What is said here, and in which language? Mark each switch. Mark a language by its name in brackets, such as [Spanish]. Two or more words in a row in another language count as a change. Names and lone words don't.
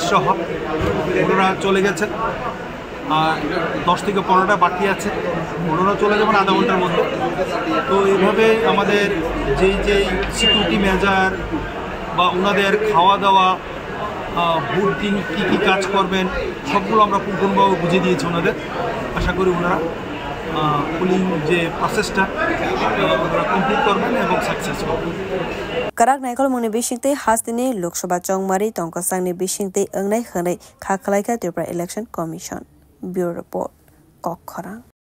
[Bangla] সহ ওনারা চলে গেছেন আর 10 থেকে 15টা বাকি আছে ওনারা চলে যাবেন আধা ঘন্টার মধ্যে তো এইভাবে আমাদের যেই [English] security measure [Bangla] বা ওনাদের খাওয়া দাওয়া বুথ দিন কী কাজ করবেন সবগুলো আমরা পুঙ্খানুপুঙ্খভাবে বুঝিয়ে দিয়েছি ওনাদের আশা করি ওনারা পুলিং যে প্রসেসটা ওনারা কমপ্লিট করবেন এবং সাকসেস করবেন [Kok Borok] Karak Naikol Muni Bishingte Hastini Lokshaba Chongmari Tongkasangni Bishingte Angnai Hanai Khakalaika Tripura Election Commission [English] Bureau Report [Kok Borok] Kokkhorang